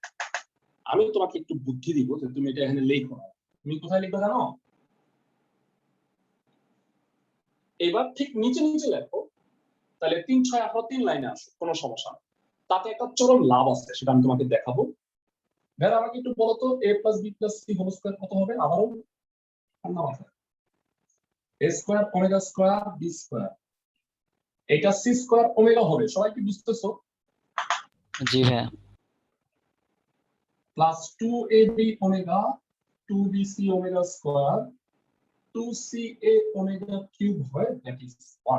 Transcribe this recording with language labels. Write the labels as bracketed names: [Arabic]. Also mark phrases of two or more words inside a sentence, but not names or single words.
[Bangla] আমি তোমাকে একটু বুদ্ধি দিব যে তুমি এটা এখানে লেখো না। তুমি কোথায় লিখবে জানো? এবার ঠিক নিচে নিচে লেখো, তাহলে 3 6 18 3 লাইনে আসো, কোনো সমস্যা নেই। তাতে একটা চরম লাভ আছে, সেটা আমি তোমাকে দেখাবো। ভাই আমাকে একটু বলো তো [English] a plus b plus c whole square [Bangla] কত হবে? আবারও ঠান্ডা মাথায়, [English] a square omega square b square, এটা c square omega হবে। [Bangla] সবাই কি বুঝতেছো? জি ভাইয়া। [English] plus 2ab omega 2bc omega square 2ca omega cube হয়, that is 1।